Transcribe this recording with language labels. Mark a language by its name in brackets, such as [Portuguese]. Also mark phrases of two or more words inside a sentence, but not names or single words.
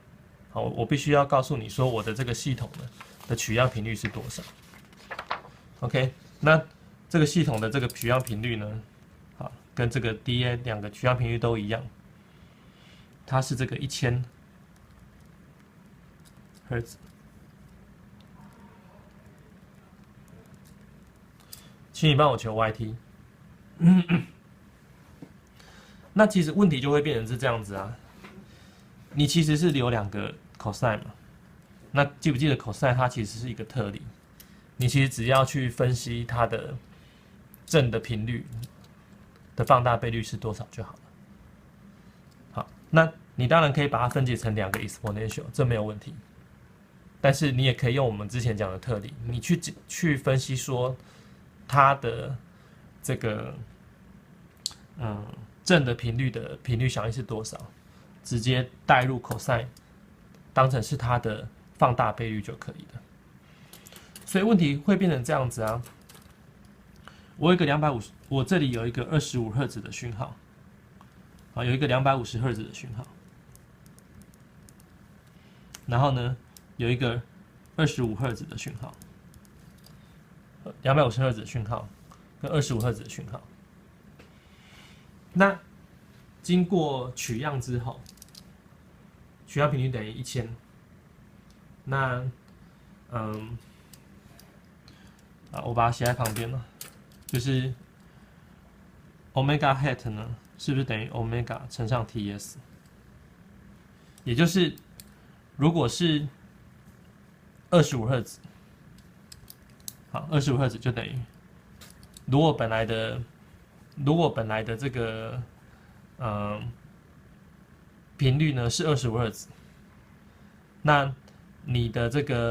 [Chinese] 好，我必須要告訴你說我的這個系統的取樣頻率是多少。OK， 那這個系統的這個取樣頻率呢，好，跟這個 DA 兩個取樣頻率都一樣，它是這個1000赫茲。請你幫我求 YT。那其實問題就會變成是這樣子啊，你其實是留兩個 cosine 嘛，那記不記得 cosine 它其實是一個特例，你其實只要去分析它的正的頻率的放大倍率是多少就好了。好，那你當然可以把它分解成兩個 exponential， 這沒有問題，但是你也可以用我們之前講的特例，你去分析說它的這個正的頻率的頻率響應是多少，直接代入 cosine 當成是它的放大倍率就可以了。所以問題會變成這樣子啊，我有一個250，我這裡有一個25赫茲的訊號， 好，有一個250赫茲的訊號，然後呢，有一個25赫茲的訊號，250赫茲的訊號跟25赫茲的訊號。那經過取樣之後，取樣頻率等於1000。那我把它寫在旁邊了，就是 [English] omega hat [Chinese] 呢，是不是等於 omega 乘上 TS？也就是如果是25赫茲，好，25赫茲就等於如果本来的這個頻率呢是25赫茲，那你的這